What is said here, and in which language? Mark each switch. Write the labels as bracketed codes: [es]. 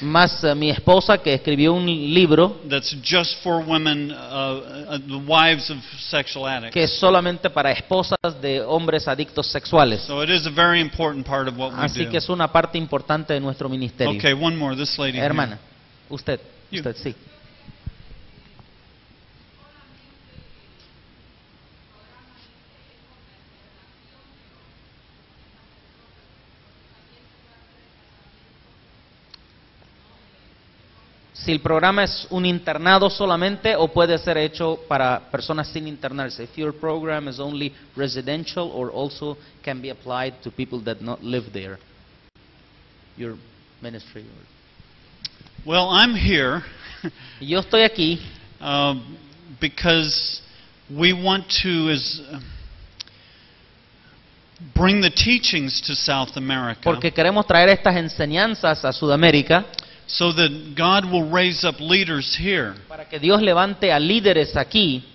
[es] más mi esposa que escribió un libro [en] that's just for women, the wives of sexual addicts. [es] que es solamente para esposas de hombres adictos sexuales. [en] So it is a very important part of what we [es] Así [en] do. [es] que es una parte importante de nuestro ministerio. [en] Okay, one more. This lady here. [es] Hermana, usted [en] You. [es] sí. Si el programa es un internado solamente o puede ser hecho para personas sin internarse. [en] If your program is only residential or also can be applied to people that not live there. Your ministry. Well, I'm here [es] Yo estoy aquí [en] because we want to bring the teachings to South America [es] porque queremos traer estas enseñanzas a Sudamérica [en] so that God will raise up leaders here. [es] para que Dios levante a líderes aquí.